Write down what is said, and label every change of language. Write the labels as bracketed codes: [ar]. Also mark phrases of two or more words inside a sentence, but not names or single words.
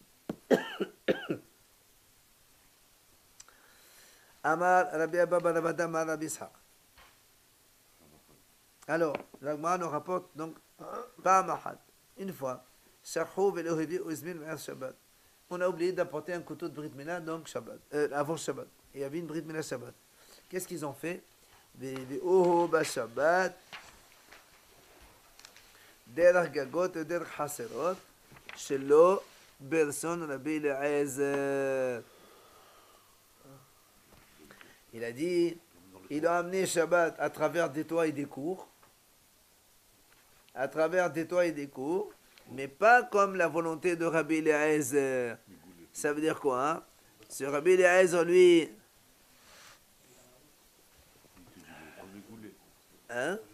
[he] אמר רבי אבא בר אבדא אמר רבי יצחק. [fr] Alors, l'Agma nous rapporte donc une fois, on a oublié d'apporter un couteau de Brit Mila, donc Shabbat, avant Shabbat. Il y avait une Brit Mila Shabbat. Qu'est-ce qu'ils ont fait? [he] שבת, דרך גגות את דרך חצרות, שלא ברצון רבי אליעזר. [fr] Il a dit, il a amené Shabbat à travers des toits et des cours, mais pas comme la volonté de Rabbi Eliezer. Ça veut dire quoi, hein? Ce Rabbi Eliezer, lui, hein?